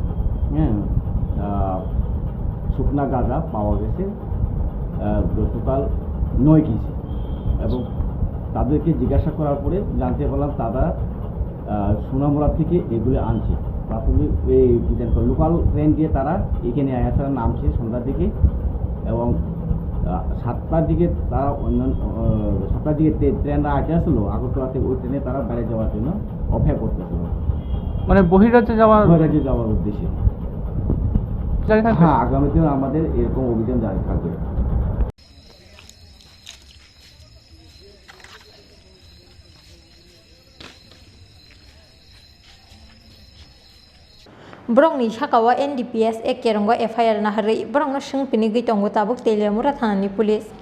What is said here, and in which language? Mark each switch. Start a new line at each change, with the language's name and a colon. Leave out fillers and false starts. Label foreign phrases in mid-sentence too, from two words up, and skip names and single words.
Bangla: শুকনা গাঁজা পাওয়া গেছে টোটাল 9 কেজি এবং তাদেরকে জিজ্ঞাসা করার পরে জানতে পারলাম তারা সোনামুড়া থেকে এগুলো আনছে প্রাথমিক এই
English: local train
Bangla: দিয়ে তারা এখানে আয়াসারা নামছে সন্ধ্যার দিকে এবং 7টার দিকে তারা অন্যান্য 7টার দিকে ট্রেনরা আসে আসলো আগরতলা থেকে ওই ট্রেনে তারা বাইরে যাওয়ার জন্য অপেক্ষা করতেছিল মানে বহিরাজ্যে যাওয়ার উদ্দেশ্যে হ্যাঁ আগামীতেও আমাদের এরকম অভিযান জারি থাকবে
Kok Borok: Borokni sakao NDPS ekerongo FIR nahari borokno sungpini gaitongo tabuk Teliamura thanani police